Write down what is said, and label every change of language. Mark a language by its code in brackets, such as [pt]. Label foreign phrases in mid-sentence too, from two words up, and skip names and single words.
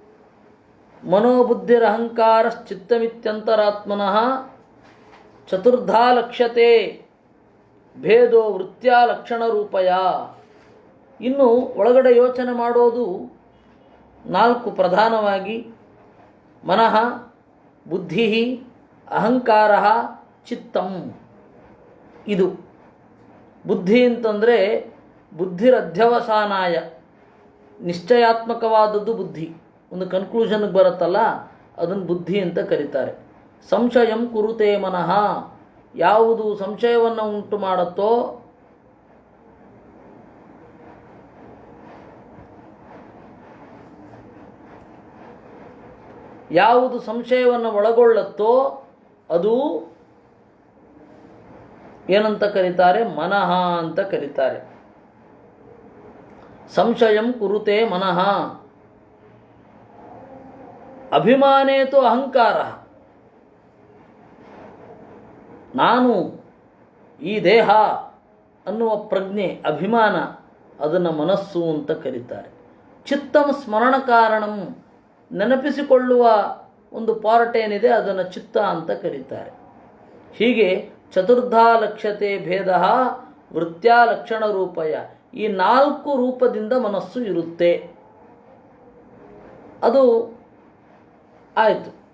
[sa] ಮನೋಬುದ್ಧಿರಹಂಕಾರಶ್ಚಿತ್ತಮಿತ್ಯಂತರಾತ್ಮನಃ ಚತುರ್ಧಾ ಲಕ್ಷ್ಯತೆ ಭೇದೋ ವೃತ್ತ್ಯಾ ಲಕ್ಷಣ ರೂಪಯ. [kn] ಇನ್ನು ಒಳಗಡೆ ಯೋಚನೆ ಮಾಡೋದು 4 ಪ್ರಧಾನವಾಗಿ: [sa] ಮನಃ, ಬುದ್ಧಿ, ಅಹಂಕಾರ, ಚಿತ್ತಂ. [kn] ಇದು ಬುದ್ಧಿ ಅಂತಂದರೆ ಬುದ್ಧಿರಧ್ಯವಸಾನಾಯ, ನಿಶ್ಚಯಾತ್ಮಕವಾದದ್ದು ಬುದ್ಧಿ. ಒಂದು ಕನ್ಕ್ಲೂಷನ್ಗೆ ಬರುತ್ತಲ್ಲ, ಅದನ್ನು ಬುದ್ಧಿ ಅಂತ ಕರೀತಾರೆ. [sa] ಸಂಶಯಂ ಕುರುತೆ ಮನಃ, [kn] ಯಾವುದು ಸಂಶಯವನ್ನು ಉಂಟು ಮಾಡುತ್ತೋ ಯಾವುದು ಸಂಶಯವನ್ನು ಒಳಗೊಳ್ಳುತ್ತೋ ಅದು ಏನಂತ ಕರೀತಾರೆ? ಮನಃ ಅಂತ ಕರೀತಾರೆ. [sa] ಸಂಶಯಂ ಕುರುತೆ ಮನಃ. ಅಭಿಮಾನೇತು ಅಹಂಕಾರ, [kn] ನಾನು ಈ ದೇಹ ಅನ್ನುವ ಪ್ರಜ್ಞೆ, ಅಭಿಮಾನ, ಅದನ್ನು ಮನಸ್ಸು ಅಂತ ಕರೀತಾರೆ. [sa] ಚಿತ್ತಂ ಸ್ಮರಣ ಕಾರಣಂ, [kn] ನೆನಪಿಸಿಕೊಳ್ಳುವ ಒಂದು ಪಾರ್ಟ್ ಏನಿದೆ ಅದನ್ನು ಚಿತ್ತ ಅಂತ ಕರೀತಾರೆ. ಹೀಗೆ [sa] ಚತುರ್ಧಾ ಲಕ್ಷ್ಯತೆ ಭೇದ ವೃತ್ತ್ಯಾ ಲಕ್ಷಣ ರೂಪಯ, [kn] ಈ 4 ರೂಪದಿಂದ ಮನಸ್ಸು ಇರುತ್ತೆ. ಅದು ಆಯಿತು.